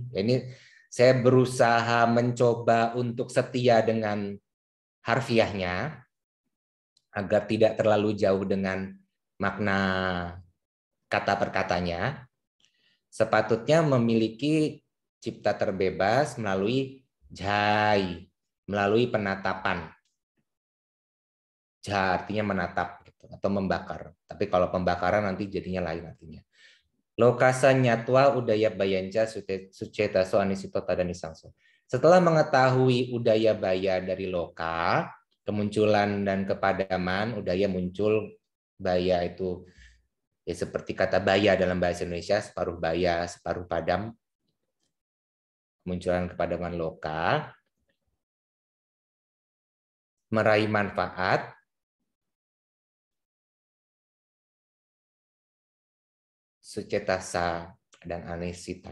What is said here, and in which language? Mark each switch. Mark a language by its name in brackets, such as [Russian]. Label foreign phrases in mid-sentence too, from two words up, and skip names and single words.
[Indonesian] Ini saya berusaha mencoba untuk setia dengan harfiahnya agar tidak terlalu jauh dengan makna kata per katanya. Sepatutnya memiliki cipta terbebas melalui jai, melalui penatapan. Jai artinya menatap gitu, atau membakar. Tapi kalau pembakaran nanti jadinya lain artinya. [Pali] Lokasa nyatwa udaya bayanca suceta so anisito tadani sangso. [Indonesian] Setelah mengetahui [Pali] udaya baya [Indonesian] dari loka, kemunculan dan kepadaman, udaya muncul, baya itu ya seperti kata baya dalam bahasa Indonesia, separuh baya, separuh padam. Kemunculan kepadaman loka, meraih manfaat, sucetasa dan anisita.